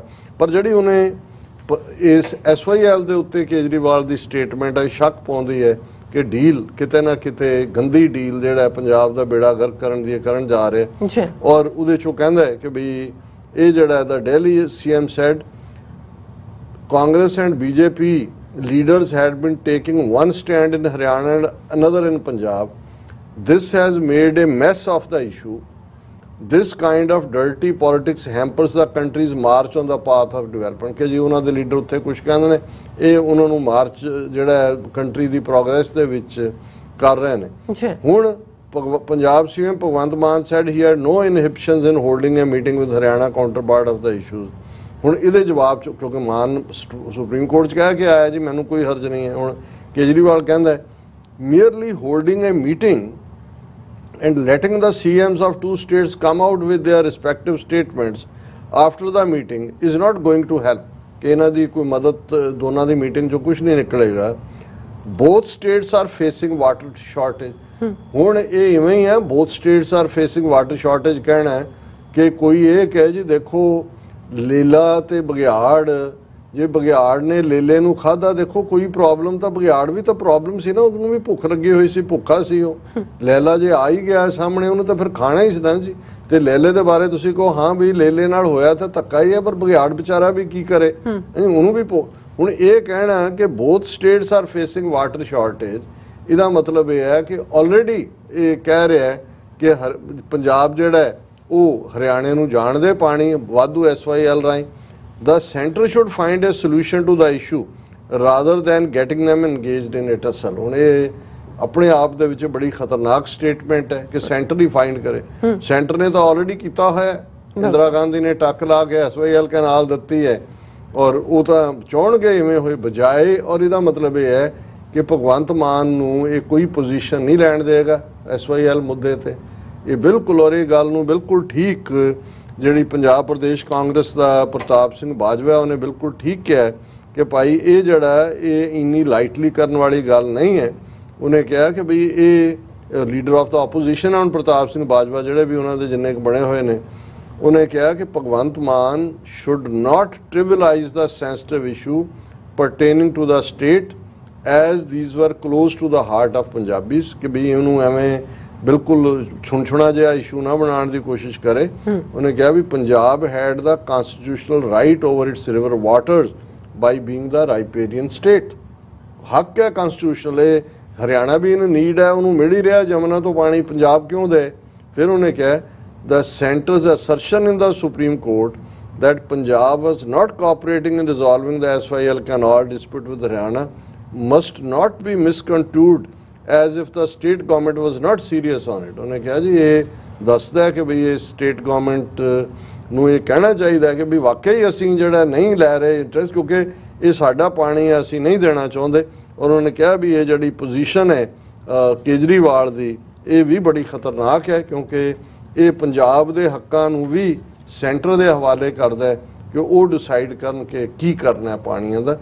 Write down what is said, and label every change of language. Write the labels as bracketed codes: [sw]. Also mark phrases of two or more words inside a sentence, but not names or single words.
[pa] ਪਰ ਜਿਹੜੀ ਉਹਨੇ ਇਸ SYL ਦੇ ਉੱਤੇ ਕੇਜਰੀਵਾਲ ਦੀ ਸਟੇਟਮੈਂਟ ਹੈ, ਸ਼ੱਕ ਪਾਉਂਦੀ ਹੈ ਕਿ ਡੀਲ ਕਿਤੇ ਨਾ ਕਿਤੇ ਗੰਦੀ ਡੀਲ ਜਿਹੜਾ ਪੰਜਾਬ ਦਾ ਬੇੜਾ ਗਰਕ ਕਰਨ ਦੀ ਕਰਨ ਜਾ ਰਿਹਾ। ਔਰ ਉਹਦੇ ਚੋਂ ਕਹਿੰਦਾ ਹੈ ਕਿ ਵੀ ਇਹ ਜਿਹੜਾ ਦਾ [en] Delhi CM said Congress and BJP leaders had been taking one stand in Haryana and another in Punjab. This has made a mess of the issue. This kind of dirty politics hampers the country's march on the path of development. [pa] ਕਿ ਜੀ ਉਹਨਾਂ ਦੇ ਲੀਡਰ ਉੱਥੇ ਕੁਝ ਕਹਿੰਦੇ ਨੇ, ਇਹ ਉਹਨਾਂ ਨੂੰ ਮਾਰਚ ਜਿਹੜਾ ਕੰਟਰੀ ਦੀ ਪ੍ਰੋਗਰੈਸ ਦੇ ਵਿੱਚ ਕਰ ਰਹੇ ਨੇ। [en] ਹੁਣ ਪੰਜਾਬ CM ਭਗਵੰਤ ਮਾਨ said he had no inhibitions in holding a meeting with Haryana counterpart of the issues. [pa] ਹੁਣ ਇਹਦੇ ਜਵਾਬ ਚ ਕਿਉਂਕਿ ਮਾਨ ਸੁਪਰੀਮ ਕੋਰਟ 'ਚ ਕਹਿ ਕੇ ਆਇਆ ਜੀ ਮੈਨੂੰ ਕੋਈ ਹਰਜ ਨਹੀਂ ਹੈ। ਹੁਣ ਕੇਜਰੀਵਾਲ ਕਹਿੰਦਾ [en] merely holding a meeting and letting the CMs of two states come out with their respective statements after the meeting is not going to help. [pa] ਕਿ ਇਹਨਾਂ ਦੀ ਕੋਈ ਮਦਦ, ਦੋਨਾਂ ਦੀ ਮੀਟਿੰਗ 'ਚੋਂ ਕੁਝ ਨਹੀਂ ਨਿਕਲੇਗਾ। [en] both states are facing water shortage. [pa] ਹੁਣ ਇਹ ਇਵੇਂ ਹੀ ਹੈ, [en] both states are facing water shortage [pa] ਕਹਿਣਾ ਹੈ ਕਿ ਕੋਈ ਇਹ ਕਹੇ ਜੀ ਦੇਖੋ ਲੇਲਾ ਤੇ ਬਘਿਆੜ, ਜੇ ਬਘਿਆੜ ਨੇ ਲੇਲੇ ਨੂੰ ਖਾਧਾ, ਦੇਖੋ ਕੋਈ ਪ੍ਰੋਬਲਮ ਤਾਂ ਬਘਿਆੜ ਵੀ ਤਾਂ ਪ੍ਰੋਬਲਮ ਸੀ ਨਾ, ਉਹਨੂੰ ਵੀ ਭੁੱਖ ਲੱਗੀ ਹੋਈ ਸੀ, ਭੁੱਖਾ ਸੀ ਉਹ। ਲੈਲਾ ਜੇ ਆ ਹੀ ਗਿਆ ਸਾਹਮਣੇ, ਉਹਨੂੰ ਤਾਂ ਫਿਰ ਖਾਣਾ ਹੀ ਸੀ ਨਾ ਜੀ। ਤੇ ਲੇਲੇ ਦੇ ਬਾਰੇ ਤੁਸੀਂ ਕਹੋ ਹਾਂ ਵੀ ਲੇਲੇ ਨਾਲ ਹੋਇਆ ਤਾਂ ਧੱਕਾ ਹੀ ਹੈ, ਪਰ ਬਘਿਆੜ ਵਿਚਾਰਾ ਵੀ ਕੀ ਕਰੇ, ਉਹਨੂੰ ਵੀ ਹੁਣ ਇਹ ਕਹਿਣਾ ਕਿ [en] both states are facing water shortage, [pa] ਇਹਦਾ ਮਤਲਬ ਇਹ ਹੈ ਕਿ ਆਲਰੇਡੀ ਇਹ ਕਹਿ ਰਿਹਾ ਹੈ ਕਿ ਪੰਜਾਬ ਜਿਹੜਾ ਹੈ ਉਹ ਹਰਿਆਣੇ ਨੂੰ ਜਾਣਦੇ ਪਾਣੀ ਵਾਧੂ SYL ਰਾਹੀਂ। [en] The center should find a solution to the issue rather than getting them engaged in it ਅਸਲ। [pa] ਹੁਣ ਇਹ ਆਪਣੇ ਆਪ ਦੇ ਵਿੱਚ ਬੜੀ ਖਤਰਨਾਕ ਸਟੇਟਮੈਂਟ ਹੈ ਕਿ ਸੈਂਟਰ ਹੀ ਫਾਈਂਡ ਕਰੇ। ਸੈਂਟਰ ਨੇ ਤਾਂ ਆਲਰੇਡੀ ਕੀਤਾ ਹੋਇਆ ਹੈ, ਇੰਦਰਾ ਗਾਂਧੀ ਨੇ ਟੱਕ ਲਾ ਕੇ SYL ਕੈਨਾਲ ਦਿੱਤੀ ਹੈ ਔਰ ਉਹ ਤਾਂ ਚਾਹੁਣਗੇ ਇਵੇਂ ਹੋਏ ਬਜਾਏ। ਔਰ ਇਹਦਾ ਮਤਲਬ ਇਹ ਹੈ ਕਿ ਭਗਵੰਤ ਮਾਨ ਨੂੰ ਇਹ ਕੋਈ ਪੋਜੀਸ਼ਨ ਨਹੀਂ ਲੈਣ ਦੇਗਾ SYL ਮੁੱਦੇ ਤੇ। ਇਹ ਬਿਲਕੁਲ, ਔਰ ਇਹ ਗੱਲ ਨੂੰ ਬਿਲਕੁਲ ਠੀਕ ਜਿਹੜੀ ਪੰਜਾਬ ਪ੍ਰਦੇਸ਼ ਕਾਂਗਰਸ ਦਾ ਪ੍ਰਤਾਪ ਸਿੰਘ ਬਾਜਵਾ ਉਹਨੇ ਬਿਲਕੁਲ ਠੀਕ ਕਿਹਾ ਕਿ ਭਾਈ ਇਹ ਜਿਹੜਾ ਇਹ ਇੰਨੀ ਲਾਈਟਲੀ ਕਰਨ ਵਾਲੀ ਗੱਲ ਨਹੀਂ ਹੈ। ਉਹਨੇ ਕਿਹਾ ਕਿ ਬਈ ਇਹ [en] leader of the opposition [pa] ਹੈ ਹੁਣ ਪ੍ਰਤਾਪ ਸਿੰਘ ਬਾਜਵਾ, ਜਿਹੜੇ ਵੀ ਉਹਨਾਂ ਦੇ ਜਿੰਨੇ ਕੁ ਬਣੇ ਹੋਏ ਨੇ, ਉਹਨੇ ਕਿਹਾ ਕਿ ਭਗਵੰਤ ਮਾਨ [en] should not trivialize the sensitive issue pertaining to the state as these were close to the heart of Punjabis, [pa] ਕਿ ਵੀ ਇਹਨੂੰ ਐਵੇਂ ਬਿਲਕੁਲ ਛੁਣਛੁਣਾ ਜਿਹਾ ਇਸ਼ੂ ਨਾ ਬਣਾਉਣ ਦੀ ਕੋਸ਼ਿਸ਼ ਕਰੇ। ਉਹਨੇ ਕਿਹਾ ਵੀ [en] ਪੰਜਾਬ had the constitutional right over its river waters by being the riparian state। [pa] ਹੱਕ ਹੈ constitutional, ਇਹ ਹਰਿਆਣਾ ਵੀ ਇਹਨੂੰ ਨੀਡ ਹੈ, ਉਹਨੂੰ ਮਿਲ ਹੀ ਰਿਹਾ ਜਮਨਾ ਤੋਂ ਪਾਣੀ, ਪੰਜਾਬ ਕਿਉਂ ਦੇ। ਫਿਰ ਉਹਨੇ ਕਿਹਾ [en] the center's assertion in the Supreme Court that Punjab was not cooperating in resolving the SYL canal dispute with Haryana must not be misconstrued as if the state government was not serious on it। [pa] ਉਹਨੇ ਕਿਹਾ ਜੀ ਇਹ ਦੱਸਦਾ ਹੈ ਕਿ ਵੀ ਇਹ ਸਟੇਟ ਗਵਰਨਮੈਂਟ ਨੂੰ ਇਹ ਕਹਿਣਾ ਚਾਹੀਦਾ ਕਿ ਵੀ ਵਾਕਈ ਅਸੀਂ ਜਿਹੜਾ ਨਹੀਂ ਲੈ ਰਹੇ ਇੰਟਰਸਟ, ਕਿਉਂਕਿ ਇਹ ਸਾਡਾ ਪਾਣੀ ਹੈ, ਅਸੀਂ ਨਹੀਂ ਦੇਣਾ ਚਾਹੁੰਦੇ। ਔਰ ਉਹਨੇ ਕਿਹਾ ਵੀ ਇਹ ਜਿਹੜੀ ਪੋਜੀਸ਼ਨ ਹੈ ਕੇਜਰੀਵਾਲ ਦੀ, ਇਹ ਵੀ ਬੜੀ ਖਤਰਨਾਕ ਹੈ ਕਿਉਂਕਿ ਇਹ ਪੰਜਾਬ ਦੇ ਹੱਕਾਂ ਨੂੰ ਵੀ ਸੈਂਟਰ ਦੇ ਹਵਾਲੇ ਕਰਦਾ ਹੈ ਕਿ ਉਹ ਡਿਸਾਈਡ ਕਰਨ ਕਿ ਕੀ ਕਰਨਾ ਹੈ ਪਾਣੀਆਂ ਦਾ।